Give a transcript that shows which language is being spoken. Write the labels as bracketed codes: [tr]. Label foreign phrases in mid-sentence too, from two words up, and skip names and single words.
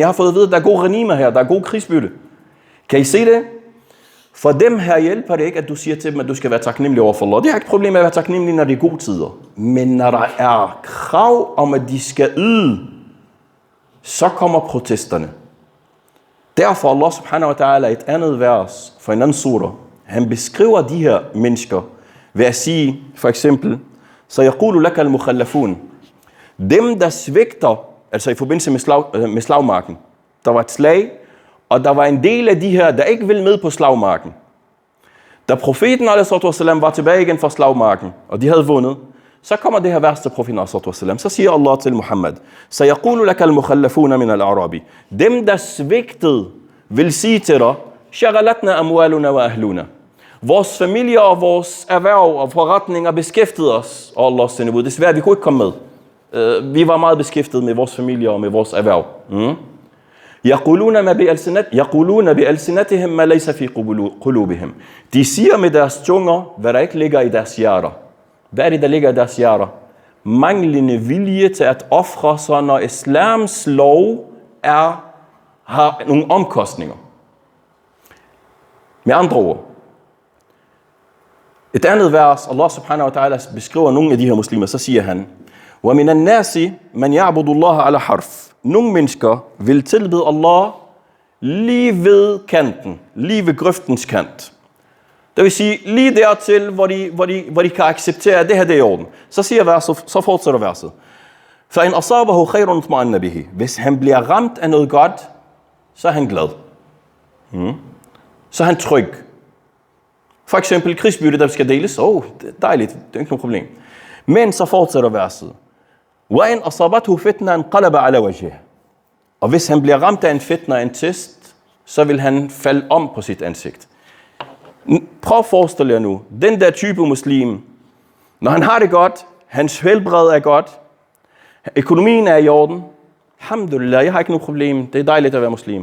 [da] Jeg har fået at vide, at der er gode renima her, der er god krigsbytte. Kan I se det? For dem her hjælper det ikke, at du siger til dem, at du skal være taknemmelig over for Allah. Det er ikke et problem med at være taknemmelig, når det er gode tider. Men når der er krav om, at de skal yde, så kommer protesterne. Derfor [ar] الله سبحانه وتعالى [da] et andet vers for en anden surah. Han beskriver de her mennesker ved at sige, for eksempel, [ar] سَيَقُولُ لَكَ الْمُخَلَّفُونَ. [da] Dem, der svigter, altså i forbindelse med slagmarken. Der var et slag, og der var en del af de her, der ikke ville med på slagmarken. Da profeten a.s.w. var tilbage igen fra slagmarken, og de havde vundet, så kommer det her vers til profeten a.s.w. Så siger Allah til Muhammad, [ar] سَيَقُولُ لَكَ الْمُخَلَّفُونَ مِنَ الْأَعْرَابِ. [da] Dem, der svigtede, vil sige til dig, [ar] شَغَلَتْنَا أَمْوَالُنَا وَأَهْلُنَا. [da] Vores familier og vores erhverv og forretninger beskæftigede os, og Allahs sendebud. Desværre, vi kunne ikke komme med. Vi var meget beskæftiget med vores familier og med vores erhverv. [ar] يَقُولُونَ بِأَلْسِنَتِهِمْ مَا لَيْسَ فِي قُلُوبِهِمْ. [da] De siger med deres tunger, hvad der ikke ligger i deres hjerter. Hvad er det, der ligger i deres hjerter? Manglende vilje til at ofre sig, når islams lov har nogle omkostninger. Med andre ord. Et andet vers, [ar] الله سبحانه وتعالى [da] beskriver nogle af de her muslimer, så siger han, [ar] وَمِنَ النَّاسِ مَنْ يَعْبُدُ اللَّهَ عَلَى حَرْفٍ. [da] Nogle mennesker vil tilbede Allah lige ved kanten, lige ved grøftens kant. Det vil sige, lige dertil, hvor de kan acceptere, at det her det er i orden. Så siger verset, så fortsætter verset. [ar] فَإِنْ أَصَابَهُ خَيْرٌ اطْمَأَنَّ بِهِ. [da] Hvis han bliver ramt af noget godt, så er han glad. Så er han tryg. For eksempel krigsbytte, der skal deles. Det er dejligt, det er ikke noget problem. Men så fortsætter verset. [ar] وَإِنْ أَصَابَتْهُ فِتْنَةً انْقَلَبَ عَلَى وَجْهِهِ. [da] Og hvis han bliver ramt af en fitna, en test, så vil han falde om på sit ansigt. Prøv at forestille jer nu, den der type muslim, når han har det godt, hans helbred er godt, økonomien er i orden, alhamdulillah, jeg har ikke noget problem, det er dejligt at være muslim.